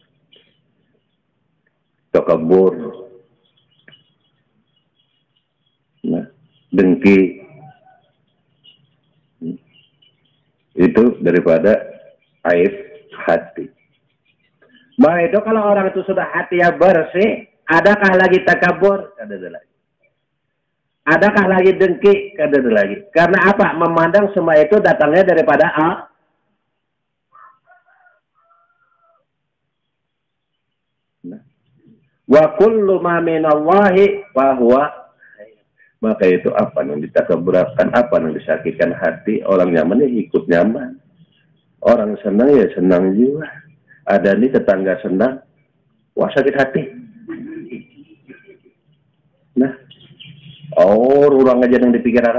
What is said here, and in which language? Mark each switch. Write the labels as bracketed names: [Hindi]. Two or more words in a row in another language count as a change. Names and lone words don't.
[Banjar] Takabur, nah, dengki, itu daripada aib hati. Bah itu kalau orang itu sudah hati yang bersih, Adakah lagi takabur? Kada lagi. Adakah lagi dengki? Kada lagi. Karena apa? Memandang semua itu datangnya daripada Allah. [Arabic] وكل ما من الله فهو. [Banjar] Maka itu apa yang ditakaburakan, apa yang disakitkan hati, orang nyaman ya ikut nyaman. Orang senang ya senang jiwa. Ada nih tetangga senang, wah sakit hati. Nah, orang aja yang dipikirkan.